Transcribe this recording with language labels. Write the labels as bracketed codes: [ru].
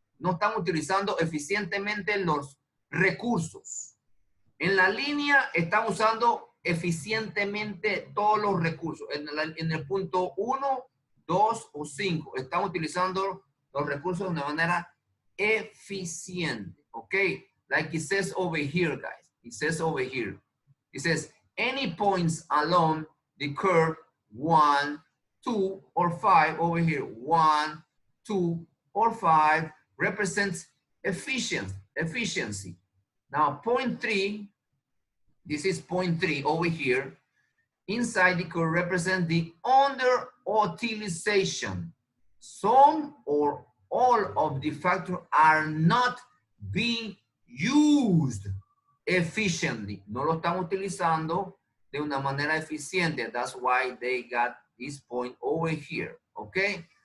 [es] No están utilizando eficientemente los recursos. En la línea están usando eficientemente todos los recursos. En el punto 1, 2 o 5 están utilizando los recursos de una manera eficiente. [en] Okay, like it says over here, guys. It says over here. It says any points along the curve 1, 2, or 5 over here. 1, 2, or 5 represents efficiency. Now, point 3, this is point 3 over here. Inside the curve represent the underutilization. Some or all of the factors are not being used efficiently. [es] No lo están utilizando de una manera eficiente. [en] That's why they got this point over here. Okay.